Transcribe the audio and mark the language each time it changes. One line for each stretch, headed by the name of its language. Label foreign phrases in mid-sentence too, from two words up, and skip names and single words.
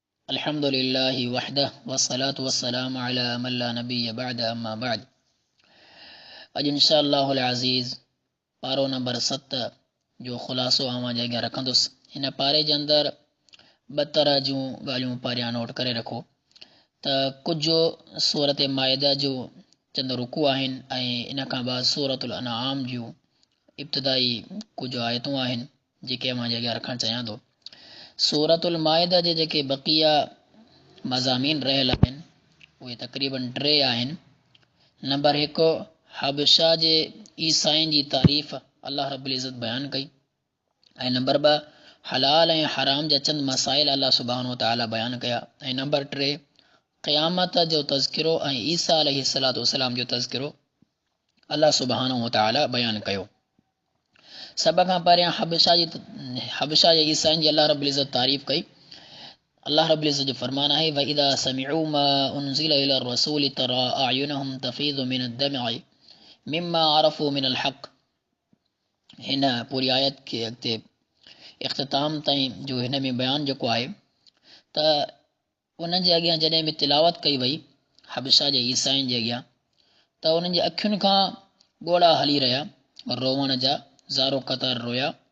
Arabic: الحمد لله وحده والصلاة والسلام على من لا نبي بعده أما بعد.
Sindhi: अॼु इंशाअल्लाहुल अज़ीज़ पारो नंबर 7 जो ख़ुलासो अवां जे अॻियां रखंदुसि। हिन पारे जे अंदरि ॿ तरह जूं ॻाल्हियूं परियां नोट करे रखो त कुझु सूरत माइदा जो चंद रुकू आहिनि ऐं इन खां बाद सूरतुल अनआम जूं इब्तिदाई कुझु आयतूं आहिनि जेके अवां जे अॻियां रखणु चाहियां थो। सूरतुल माइदा जे जेके बक़िया मज़ामीन रहियल आहिनि उहे तक़रीबन 3 आहिनि। नंबर 1 हबशा जे ईसाइन जी तारीफ़ अल्लाह रब्बुल इज़्ज़त बयानु कई ऐं नंबर 2 हलाल ऐं हराम जा चंद मसाइल अल्लाह
Arabic: سبحانه وتعالى
Sindhi: बयानु कया ऐं नंबर 3 क़यामत जो तज़किरो ऐं ईसा
Arabic: عليه الصلاة والسلام
Sindhi: जो तज़किरो अल्लाह
Arabic: سبحانه وتعالى
Sindhi: बयानु कयो। सभ खां पहिरियां हबशा जे ईसाइन जी अल्लाह रब्बुल इज़्ज़त तारीफ़ कई। अल्लाह रब्बुल इज़्ज़त जो फरमान आहे
Arabic: وإذا سمعوا ما أنزل إلى الرسول ترى أعينهم تفيض من الدمع مما عرفوا من الحق.
Sindhi: हिन पूरी आयत खे अॻिते इख्तिताम ताईं जो हिन में बयानु जेको आहे त उन्हनि जे अॻियां जॾहिं बि तिलावत कई वई हबशा जे ईसाइन जे अॻियां त उन्हनि जे अखियुनि खां ॻोढ़ा हली रहिया, रोवण जा ज़ारो क़तार रोया।